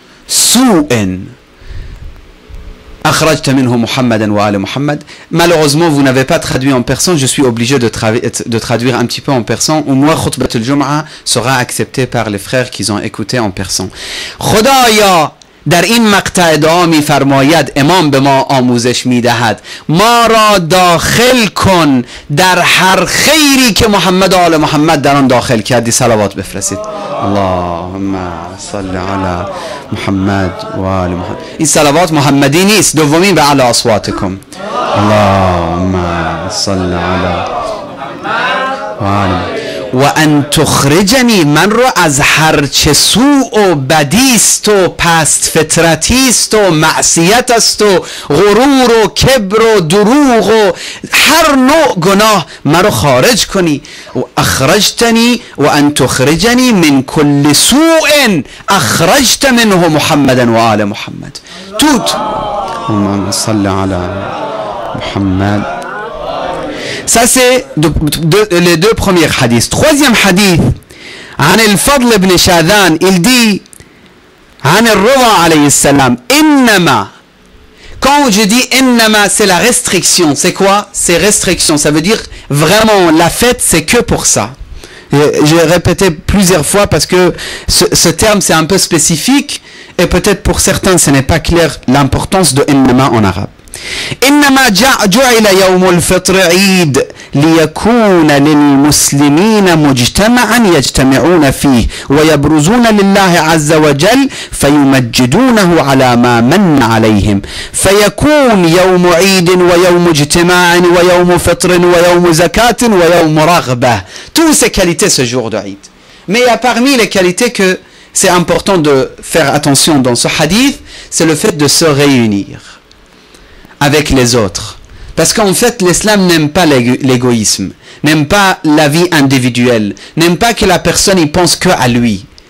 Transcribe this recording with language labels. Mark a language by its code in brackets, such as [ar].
[ar] سوء أخرجت منه محمدا وآل محمد. [fr] Malheureusement vous n'avez pas traduit en persan, je suis obligé de traduire un petit peu en persan. Au moins khutbat al-Jum'a sera accepté par les frères qui ont écouté en persan. [fa] خدایا در این مقطع دعا می فرماید امام به ما آموزش می دهد ما را داخل کن در هر خیری که محمد و آل محمد در آن داخل کردی. صلوات بفرستید. [ar] اللهم صل علی محمد و آل محمد. [fa] این صلوات محمدی نیست, دومین [ar] به اعلی اصواتکم. اللهم صل علی محمد و آل محمد. و ان تخرجنی [fa] من رو از هر چه سوء و بدیست و پست فطرتیست و معصیت است و غرور و کبر و دروغ و هر نوع گناه من رو خارج کنی. [ar] و اخرجتنی و ان تخرجنی من کل سوء اخرجت منه محمدا و آل محمد. توت اللهم صل علی محمد. [fr] Ça c'est les deux premiers hadiths. Troisième hadith, [ar] عن الفضل بن شاذان, [fr] il dit [ar] عن الرضا عليه السلام إنما. [fr] Quand je dis إنما, c'est la restriction. C'est quoi? C'est restriction. Ça veut dire vraiment la fête, c'est que pour ça. J'ai répété plusieurs fois parce que ce terme c'est un peu spécifique et peut-être pour certains ce n'est pas clair l'importance de إنما en arabe. [ar] إنما جعل يوم الفطر عيد ليكون للمسلمين مجتمعا يجتمعون فيه ويبرزون لله عز وجل فيمجدونه على ما من عليهم فيكون يوم عيد ويوم اجتماع ويوم فطر ويوم زكاة ويوم رغبة. [fr] Toutes ces qualités ce jour de Eid. Mais il y a parmi les qualités que c'est important de faire attention dans ce hadith, c'est le fait de se réunir avec les autres. Parce qu'en fait, l'islam n'aime pas l'égoïsme, n'aime pas la vie individuelle, n'aime pas que la personne y pense que à lui.